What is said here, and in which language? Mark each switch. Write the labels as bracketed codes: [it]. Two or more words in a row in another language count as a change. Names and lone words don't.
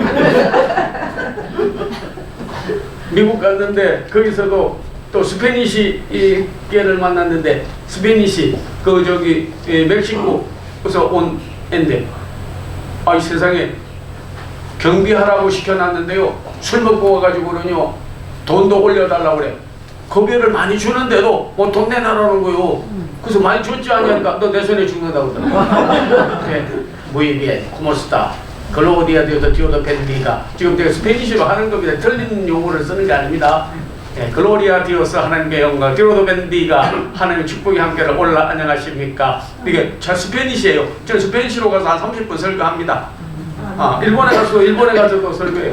[ko] 미국 갔는데 거기서도 또 스페니시 계를 만났는데 스페니시 그 저기 멕시코에서 온 앤데 이 세상에 경비하라고 시켜놨는데요 술 먹고 와가지고는요 돈도 올려달라고 그래. 급여를 많이 주는데도 뭐 돈 내놔라는 거요. 그래서 많이 줬지 않냐니까 너 내 손에 죽는다고 그러더라고. [es] Muy bien, ¿cómo está? Gloria Dios, Dios bendiga. [ko] 지금 제가 스페니쉬로 하는 겁니다. 틀린 용어를 쓰는 게 아닙니다. [es] Gloria Dios [ko] 하나님의 영광, [es] Dios bendiga [ko] 하나님의 축복이 함께를 올라 안녕하십니까? 이게 저 스페니쉬예요. 저 스페니쉬로 가서 한 30분 설교합니다. 일본에 가서도 설교해요.